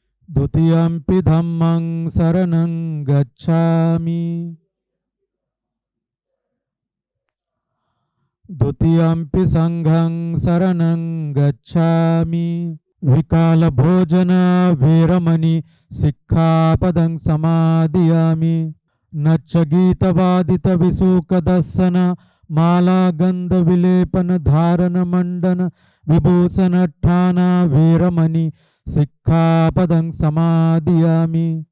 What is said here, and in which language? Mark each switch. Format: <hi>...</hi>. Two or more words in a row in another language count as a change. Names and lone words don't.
<pi>द्वितीयंपि धम्मं शरणं गच्छामि द्वितीयंपि संघं शरणं गच्छामि विकाल भोजन वीरमणि सिक्खापदं समादियामि नच्च गीतवादित विसूकदर्शन माला गंध विलेपन धारण मंडन विभूषण ठान वीरमणि सिक्खापदं समादियामि</pi>